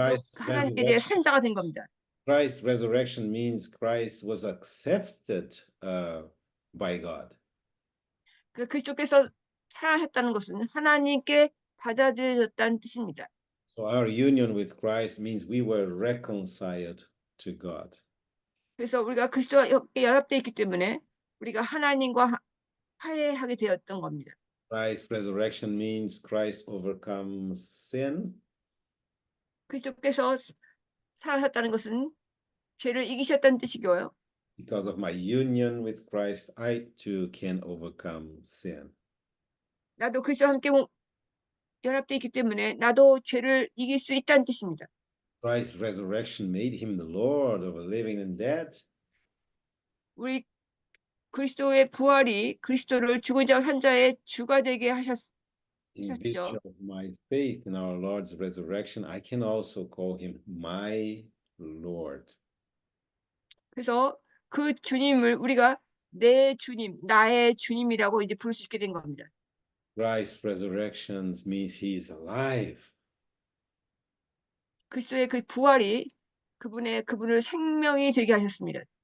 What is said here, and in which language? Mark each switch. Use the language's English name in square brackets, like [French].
[English] Christ's [Korean] 하나님께 대해 [English] resurrection, [Korean] 산 자가 된 겁니다. [English] Christ's resurrection means Christ was accepted by God. [Korean] 그 그리스도께서 살아나셨다는 것은 하나님께 받아들여졌다는 뜻입니다. [English] So our union with Christ means we were reconciled to God. [Korean] 그래서 우리가 그리스도와 연합되어 있기 때문에 우리가 하나님과 화해하게 되었던 겁니다. [English] Christ's resurrection means Christ overcomes sin. [Korean] 그리스도께서 살아나셨다는 것은 죄를 이기셨다는 뜻이고요. [English] Because of my union with Christ, I too can overcome sin. [Korean] 나도 그리스도와 함께 연합되어 있기 때문에 나도 죄를 이길 수 있다는 뜻입니다. [English] Christ's resurrection made him the Lord of the living and dead. [Korean] 우리 그리스도의 부활이 그리스도를 죽은 자와 산 자의 주가 되게 [English] In [Korean] 하셨죠. [English] virtue of my faith in our Lord's resurrection, I can also call him my Lord. [Korean] 그래서 그 주님을 우리가 내 주님, 나의 주님이라고 이제 부를 수 있게 된 겁니다. [English] Christ's resurrection means he is alive. [Korean] 그리스도의 그 부활이 그분을 생명이 되게 하셨습니다.